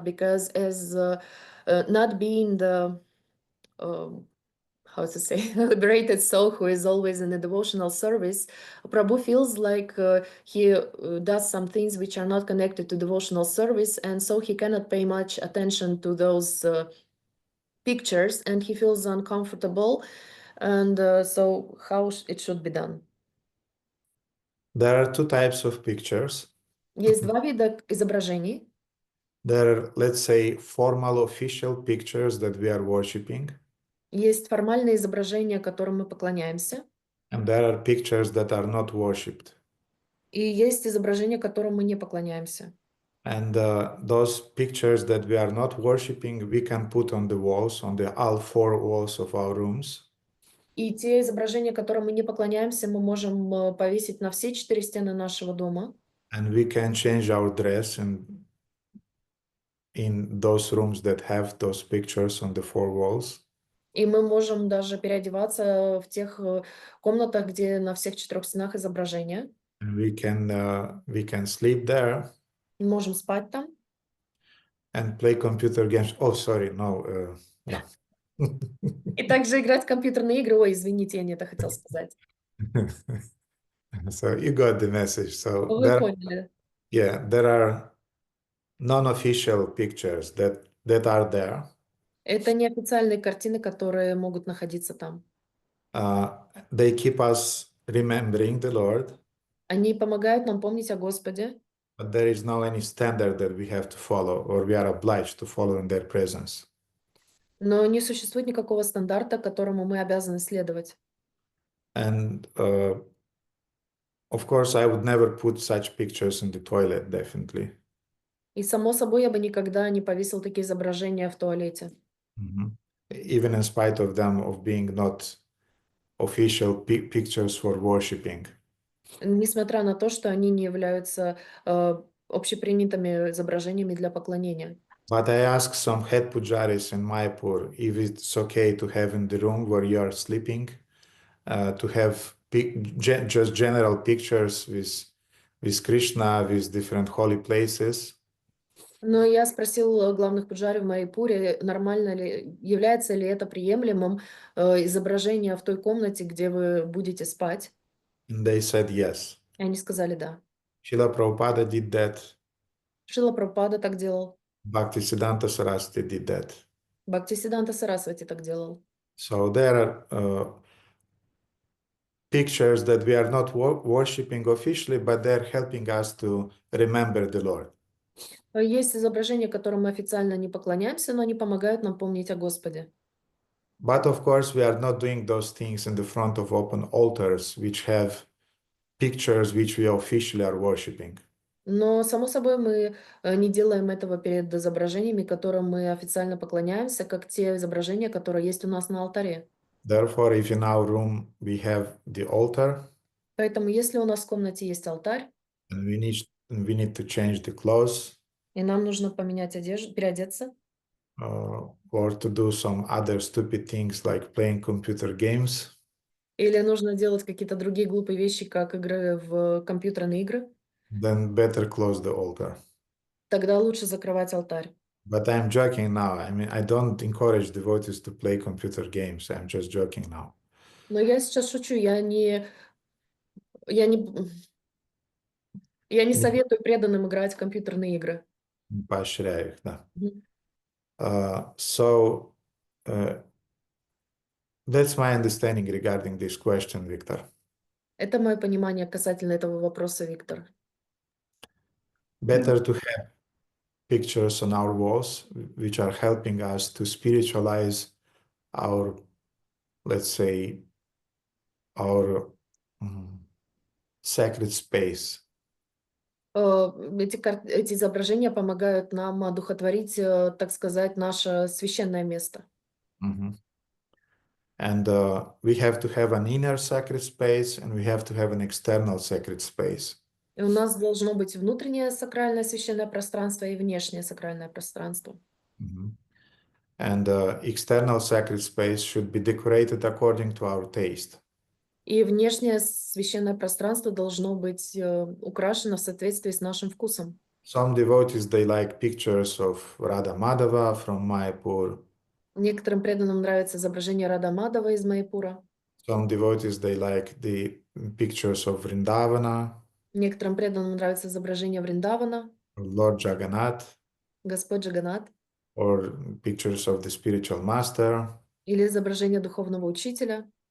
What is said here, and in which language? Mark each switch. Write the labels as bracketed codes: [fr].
[en] Because as not being the how to say, liberated soul who is always in a devotional service, Prabhu feels like he does some things which are not connected to devotional service, and so he cannot pay much attention to those pictures, and he feels uncomfortable. And so how it should be done? There are 2 types of pictures. [ru] Есть 2 вида изображений. [en] There are, let's say, formal official pictures that we are worshipping. [ru] Есть формальные изображения, которым мы поклоняемся. [en] And there are pictures that are not worshipped. [ru] И есть изображения, которым мы не поклоняемся. [en] And those pictures that we are not worshipping, we can put on the walls, on all 4 walls of our rooms. [ru] И те изображения, которым мы не поклоняемся, мы можем повесить на все 4 стены нашего дома. [en] And we can change our dress in those rooms that have those pictures on the 4 walls. [ru] И мы можем даже переодеваться в тех комнатах, где на всех 4 стенах изображения. [en] And we can sleep there. [ru] Можем спать там. [en] And play computer games. Oh, sorry, no. Yeah. [ru] И также играть в компьютерные игры. Ой, извините, я не это хотел сказать. [en] So you got the message. So [ru] Вы поняли. [en] there are non-official pictures that are there. [ru] Это неофициальные картины, которые могут находиться там. [en] They keep us remembering the Lord. [ru] Они помогают нам помнить о Господе. [en] But there is no any standard that we have to follow or we are obliged to follow in their presence. [ru] Но не существует никакого стандарта, которому мы обязаны следовать. [en] And of course, I would never put such pictures in the toilet, definitely. [ru] И само собой, я бы никогда не повесил такие изображения в туалете. [en] Even in spite of them of being not official pictures for worshipping. [ru] Несмотря на то, что они не являются общепринятыми изображениями для поклонения. [en] But I asked some head pujaris in Mayapur if it's okay to have in the room where you are sleeping, to have just general pictures with Krishna, with different holy places. [ru] Но я спросил главных пуджари в Майяпуре, нормально ли, является ли это приемлемым изображение в той комнате, где вы будете спать. [en] And they said yes. [ru] И они сказали да. [en] Srila Prabhupada did that. [ru] Шрила Прабхупада так делал. [en] Bhaktisiddhanta Saraswati did that. [ru] Бхактисиддханта Сарасвати так делал. [en] So there are pictures that we are not worshipping officially, but they're helping us to remember the Lord. [ru] Есть изображения, которым мы официально не поклоняемся, но они помогают нам помнить о Господе. [en] But of course, we are not doing those things in the front of open altars, which have pictures which we officially are worshipping. [ru] Но, само собой, мы не делаем этого перед изображениями, которым мы официально поклоняемся, как те изображения, которые есть у нас на алтаре. [en] Therefore, if in our room we have the altar, [ru] Поэтому, если у нас в комнате есть алтарь, [en] and we need to change the clothes, [ru] и нам нужно поменять одежду, переодеться, [en] or to do some other stupid things like playing computer games, [ru] или нужно делать какие-то другие глупые вещи, как игры в компьютерные игры, [en] then better close the altar. [ru] тогда лучше закрывать алтарь. [en] But I'm joking now. I mean, I don't encourage devotees to play computer games. I'm just joking now. [ru] Но я сейчас шучу, я не советую преданным играть в компьютерные игры. Поощряю их, да. Мгм. [en] So that's my understanding regarding this question, Victor. [ru] Это мое понимание касательно этого вопроса, Виктор. [en] Better to have pictures on our walls, which are helping us to spiritualize our, let's say, our sacred space. [ru] Эти изображения помогают нам одухотворить, так сказать, наше священное место. [en] And we have to have an inner sacred space, and we have to have an external sacred space. [ru] И у нас должно быть внутреннее сакральное священное пространство и внешнее сакральное пространство. [en] And external sacred space should be decorated according to our taste. [ru] И внешнее священное пространство должно быть украшено в соответствии с нашим вкусом. [en] Some devotees, they like pictures of Radha Madhava from Mayapur. [ru] Некоторым преданным нравится изображение Рада Мадава из Майяпура. [en] Some devotees, they like the pictures of Vrindavana, [ru] Некоторым преданным нравится изображение Вриндавана, [en] Lord Jagannath, [ru] Господь Джаганнат, [en] or pictures of the spiritual master. [ru] или изображение духовного учителя.